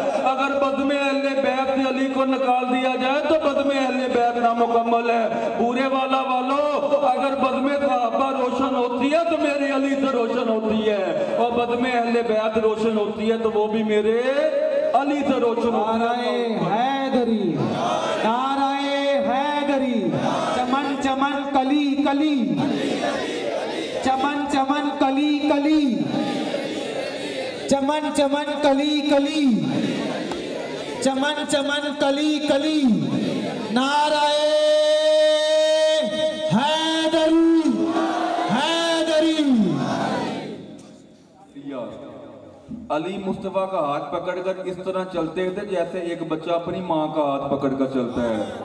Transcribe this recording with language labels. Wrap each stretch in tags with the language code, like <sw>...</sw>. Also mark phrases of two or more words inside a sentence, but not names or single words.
<ur>اگر بزم اہل بیت سے علی کو نکال دیا جائے تو بزم اہل بیت نامکمل ہے. بورے والا والو اگر بزم صحابہ روشن ہوتی ہے تو میرے علی سے روشن ہوتی ہے, اور بزم اہل بیت روشن ہوتی ہے تو وہ بھی میرے علی سے روشن ہوتی ہے. نعرہ حیدری, نعرہ حیدری. چمن چمن کلی کلی, چمن چمن کلی کلی, چمن چمن کلی کلی, چمن چمن کلی کلی. نعرہ حیدری, حیدری. علی مصطفیٰ کا ہاتھ پکڑ کر اس طرح چلتے تھے جیسے ایک بچہ اپنی ماں کا ہاتھ پکڑ کر چلتا ہے.</ur>